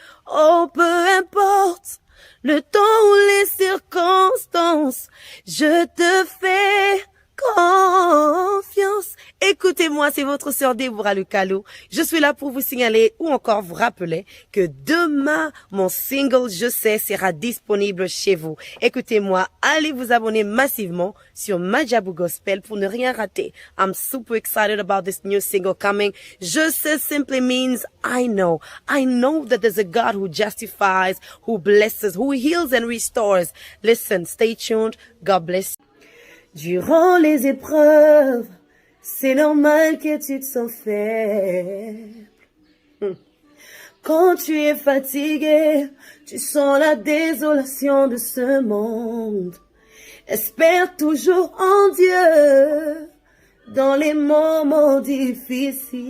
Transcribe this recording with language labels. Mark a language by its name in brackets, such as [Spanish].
[French] Oh, peu importe le temps ou les circonstances, je te fais confiance. Écoutez-moi, c'est votre sœur Déborah Lukalou. Je suis là pour vous signaler ou encore vous rappeler que demain, mon single Je sais sera disponible chez vous. Écoutez-moi, allez vous abonner massivement sur Majabu Gospel pour ne rien rater. [English] I'm super excited about this new single coming. Je sais simply means I know. I know that there's a God who justifies, who blesses, who heals and restores. Listen, stay tuned. God bless you. [French] Durant les épreuves, c'est normal que tu te sens faible. Quand tu es fatigué, tu sens la désolation de ce monde. Espère toujours en Dieu dans les moments difficiles.